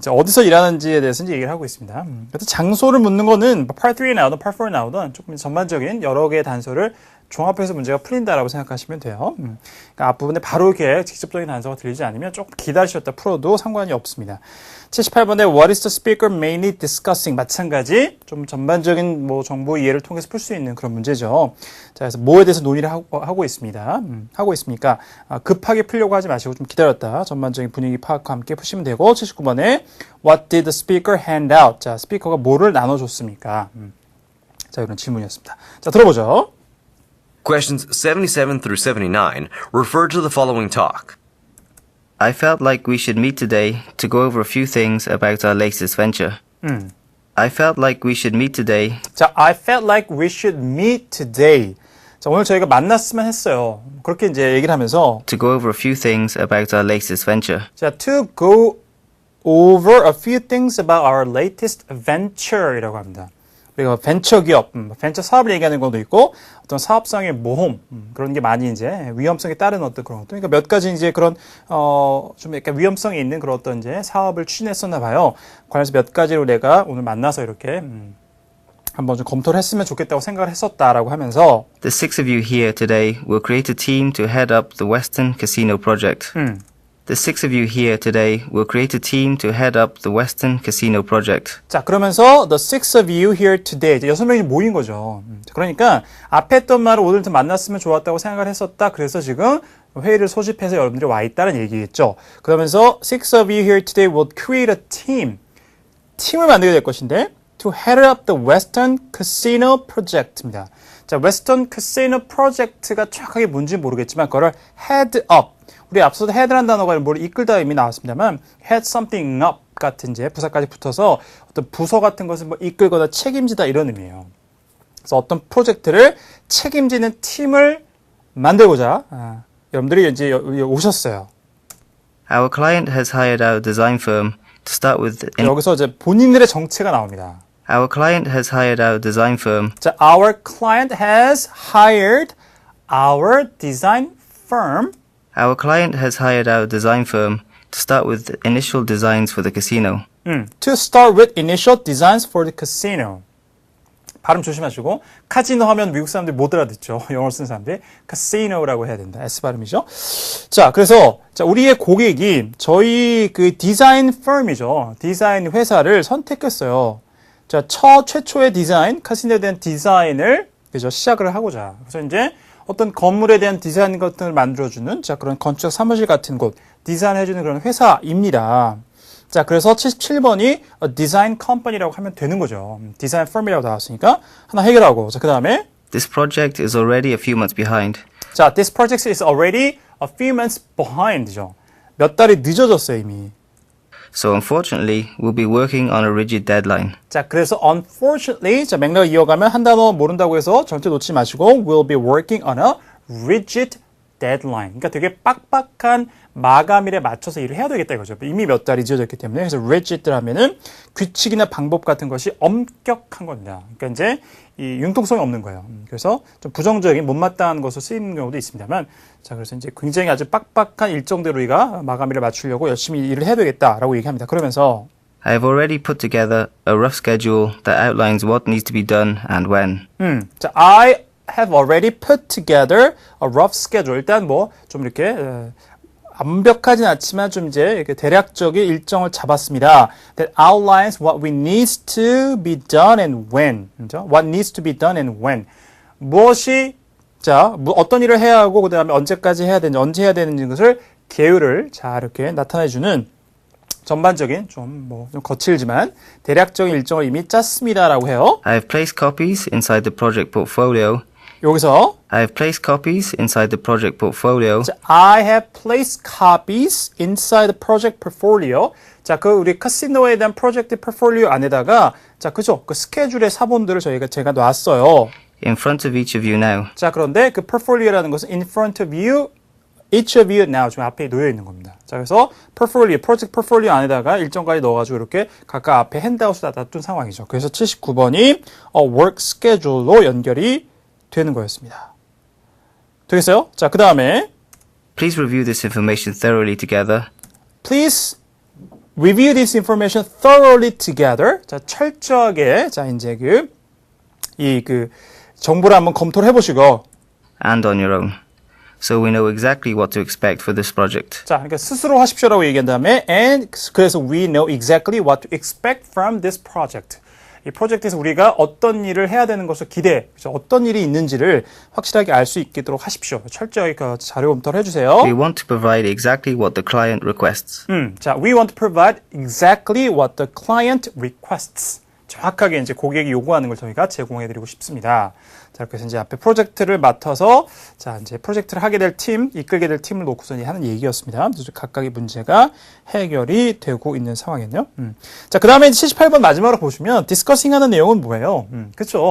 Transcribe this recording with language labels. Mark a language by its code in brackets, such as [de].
[ko] 자, 어디서 일하는지에 대해서 이제 얘기를 하고 있습니다. 장소를 묻는 거는 Part 3에 나오든 Part 4에 나오든 조금 전반적인 여러 개의 단서를 종합해서 문제가 풀린다라고 생각하시면 돼요. 그러니까 앞부분에 바로 이렇게 직접적인 단서가 들리지 않으면 조금 기다리셨다 풀어도 상관이 없습니다. 78번에 [en] What is the speaker mainly discussing? [ko] 마찬가지 좀 전반적인 뭐 정보 이해를 통해서 풀 수 있는 그런 문제죠. 자, 그래서 뭐에 대해서 논의를 하고 있습니다. 하고 있습니까? 급하게 풀려고 하지 마시고 좀 기다렸다. 전반적인 분위기 파악과 함께 푸시면 되고 79번에 [en] What did the speaker hand out? [ko] 자, 스피커가 뭐를 나눠줬습니까? 자, 이런 질문이었습니다. 자, 들어보죠. [en] Questions 77 through 79 refer to the following talk. I felt like we should meet today to go over a few things about our latest venture. I felt like we should meet today. 자, I felt like we should meet today. [ko] 자, 오늘 저희가 만났으면 했어요. 그렇게 이제 얘기를 하면서 [en] To go over a few things about our latest venture. 자, to go over a few things about our latest venture [ko] 이라고 합니다. 우리가 벤처 기업, 벤처 사업을 얘기하는 것도 있고 어떤 사업상의 모험 그런 게 많이 이제 위험성에 따른 어떤 그런 것도 그러니까 몇 가지 이제 그런 좀 약간 위험성이 있는 그런 어떤 이제 사업을 추진했었나 봐요. 관련해서 몇 가지로 내가 오늘 만나서 이렇게 한번 좀 검토를 했으면 좋겠다고 생각을 했었다라고 하면서 [en] The six of you here today will create a team to head up the Western Casino project. The six of you here today will create a team to head up the Western Casino project. [ko] 자, 그러면서 [en] the six of you here today [ko] 이제 6명이 모인 거죠. 그러니까 앞에 했던 말을 오늘 좀 만났으면 좋았다고 생각을 했었다. 그래서 지금 회의를 소집해서 여러분들이 와 있다는 얘기겠죠. [en] 그러면서 six of you here today will create a team. [ko] 팀을 만들게 될 것인데 [en] to head up the Western Casino project입니다. [ko] 자, Western Casino project가 정확하게 뭔지 모르겠지만 그거를 head up. 우리 앞서도 head라는 단어가 뭘 이끌다 의미 나왔습니다만 [en] head something up [ko] 같은 이제 부사까지 붙어서 어떤 부서 같은 것을 뭐 이끌거나 책임지다 이런 의미예요. 그래서 어떤 프로젝트를 책임지는 팀을 만들고자 여러분들이 이제 오셨어요. [en] Our client has hired our design firm to start with. [ko] 여기서 이제 본인들의 정체가 나옵니다. [en] Our client has hired our design firm. 자, our client has hired our design firm. Our client has hired our design firm to start with the initial designs for the casino. To start with initial designs for the casino. [ko] 발음 조심하시고 카지노 하면 미국 사람들이 못 알아듣죠. 영어를 쓰는 사람들이 casino라고 해야 된다. S 발음이죠. 자, 그래서 자, 우리의 고객이 저희 그 디자인 firm이죠. 디자인 회사를 선택했어요. 자, 최초의 디자인, 카지노에 대한 디자인을 그죠 시작을 하고자. 그래서 이제 어떤 건물에 대한 디자인 같은 걸 만들어주는 자 그런 건축 사무실 같은 곳 디자인해주는 그런 회사입니다. 자 그래서 77번이 [en] a design company [ko] 라고 하면 되는 거죠. 디자인 firm이라고 나왔으니까 하나 해결하고 자 그 다음에 [en] This project is already a few months behind. 자 this project is already a few months behind죠. [ko] 몇 달이 늦어졌어요 이미. [en] So unfortunately, we'll be working on a rigid deadline. [ko] 자, 그래서 unfortunately, 자, 맥락을 이어가면 한 단어 모른다고 해서 절대 놓지 마시고 [en] we'll be working on a rigid deadline. [ko] 그러니까 되게 빡빡한 마감일에 맞춰서 일을 해야 되겠다 이거죠. 이미 몇 달이 지어졌기 때문에. 그래서 rigid를 하면은 규칙이나 방법 같은 것이 엄격한 겁니다. 그러니까 이제 이 융통성이 없는 거예요. 그래서 좀 부정적인 못마땅한 것으로 쓰이는 경우도 있습니다만 자, 그래서 이제 굉장히 아주 빡빡한 일정대로 우리가 마감일을 맞추려고 열심히 일을 해야 되겠다라고 얘기합니다. 그러면서 [en] I have already put together a rough schedule that outlines what needs to be done and when. 자, I have already put together a rough schedule. [ko] 일단 뭐 좀 이렇게 완벽하진 않지만 좀 이제 이렇게 대략적인 일정을 잡았습니다. [en] That outlines what we needs to be done and when. [ko] 그죠? [en] What needs to be done and when. [ko] 무엇이 자, 어떤 일을 해야 하고 그다음에 언제까지 해야 되는지 언제 해야 되는지 것을 계율을 자 이렇게 나타내 주는 전반적인 좀 거칠지만 대략적인 일정을 이미 짰습니다라고 해요. [en] I have placed copies inside the project portfolio. [ko] 여기서 [en] I have placed copies inside the project portfolio. 자, I have placed copies inside the project portfolio. [ko] 자, 그 우리 카시노에 대한 프로젝트 포트폴리오 안에다가 자, 그죠? 그 스케줄의 사본들을 제가 놨어요. [en] In front of each of you now. [ko] 자, 그런데 그 포트폴리오라는 것은 [en] in front of you each of you now [ko] 지금 앞에 놓여 있는 겁니다. 자, 그래서 portfolio, 프로젝트 포트폴리오 안에다가 일정까지 넣어가지고 이렇게 각각 앞에 핸드아웃을 놔둔 상황이죠. 그래서 79번이 work schedule로 연결이 되는 거였습니다. 되겠어요? 자, 그 다음에 [en] Please review this information thoroughly together. Please review this information thoroughly together. [ko] 자, 철저하게 자 이제 그 정보를 한번 검토를 해보시고 [en] And on your own. So we know exactly what to expect for this project. [ko] 자, 그러니까 스스로 하십시오라고 얘기한 다음에 and 그래서 [en] we know exactly what to expect from this project. [ko] 이 프로젝트에서 우리가 어떤 일을 해야 되는 것을 그래서 어떤 일이 있는지를 확실하게 알 수 있도록 하십시오. 철저하게 그 자료 검토를 해주세요. [en] We want to provide exactly what the client requests. 자, we want to provide exactly what the client requests. [ko] 정확하게 이제 고객이 요구하는 걸 저희가 제공해드리고 싶습니다. 자, 그래서 이제 앞에 프로젝트를 맡아서 자, 이제 프로젝트를 하게 될 팀, 이끌게 될 팀을 놓고서 하는 얘기였습니다. 그래서 각각의 문제가 해결이 되고 있는 상황이네요. 자, 그 다음에 78번 마지막으로 보시면 discussing 하는 내용은 뭐예요? 그렇죠.